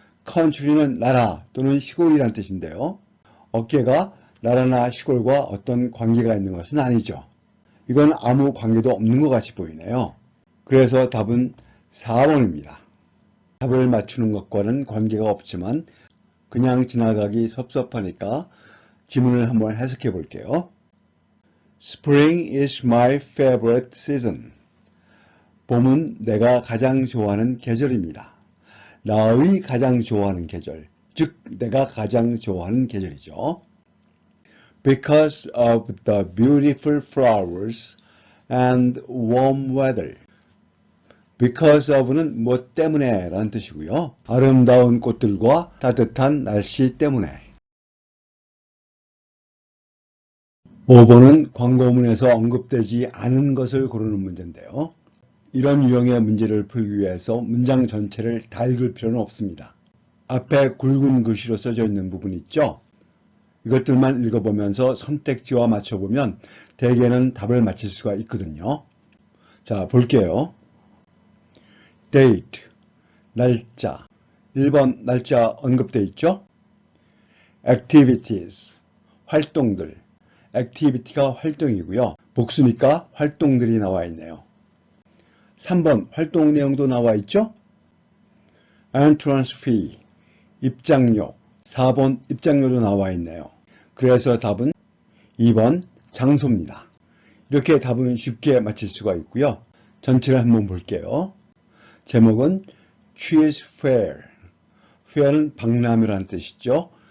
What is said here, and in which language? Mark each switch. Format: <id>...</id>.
<ko>country는 나라 또는 시골이라는 뜻인데요. 어깨가 나라나 시골과 어떤 관계가 있는 것은 아니죠. 이건 아무 관계도 없는 것 같이 보이네요. 그래서 답은 4번입니다. 답을 맞추는 것과는 관계가 없지만 그냥 지나가기 섭섭하니까 지문을 한번 해석해 볼게요.</ko> <en>Spring is my favorite season.</en> <ko>봄은 내가 가장 좋아하는 계절입니다. 나의 가장 좋아하는 계절, 즉 내가 가장 좋아하는 계절이죠.</ko> <en>Because of the beautiful flowers and warm weather.</en> <ko>Because of는 뭐 때문에 라는 뜻이고요. 아름다운 꽃들과 따뜻한 날씨 때문에. 5번은 광고문에서 언급되지 않은 것을 고르는 문제인데요. 이런 유형의 문제를 풀기 위해서 문장 전체를 다 읽을 필요는 없습니다. 앞에 굵은 글씨로 써져 있는 부분 있죠? 이것들만 읽어보면서 선택지와 맞춰보면 대개는 답을 맞힐 수가 있거든요. 자, 볼게요. date, 날짜. 1번 날짜 언급되어 있죠? activities, 활동들. activity가 활동이고요. 복수니까 활동들이 나와 있네요. 3번 활동 내용도 나와 있죠? entrance fee, 입장료. 4번 입장료도 나와 있네요. 그래서 답은 2번 장소입니다. 이렇게 답은 쉽게 맞힐 수가 있고요. 전체를 한번 볼게요. 제목은 Cheese Fair. fair는 박람회라는 뜻이죠.</ko>